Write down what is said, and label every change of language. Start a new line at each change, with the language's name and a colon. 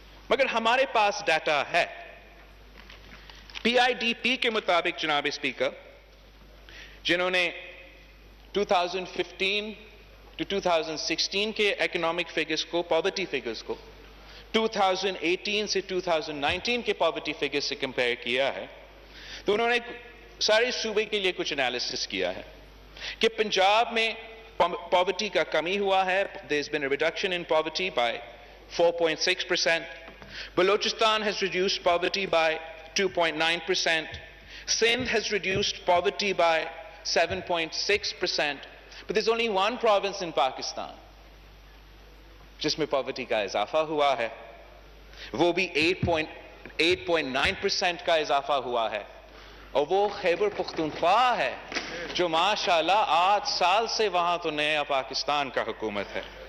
Urdu: مگر ہمارے پاس ڈیٹا ہے. PIDP کے مطابق جناب اسپیکر, جنہوں نے 2015 to 2016 کے اکنامک فگرز کو, پاورٹی فگرز کو 2018 سے 2019 کے پاورٹی فگرز سے کمپیئر کیا ہے, تو انہوں نے سارے صوبے کے لیے کچھ انالیسس کیا ہے کہ پنجاب میں پاورٹی کا کمی ہوا ہے.
English: There's been a reduction in poverty by 4.6%. Balochistan has reduced poverty by 2.9%. Sindh has reduced poverty by 7.6%. But there's only one province in Pakistan
Urdu: جس میں پاورٹی کا اضافہ ہوا ہے, وہ بھی 8.9% کا اضافہ ہوا ہے, اور وہ خیبر پختونخوا ہے جو ماشاءاللہ 8 سال سے وہاں تو نیا پاکستان کا حکومت ہے.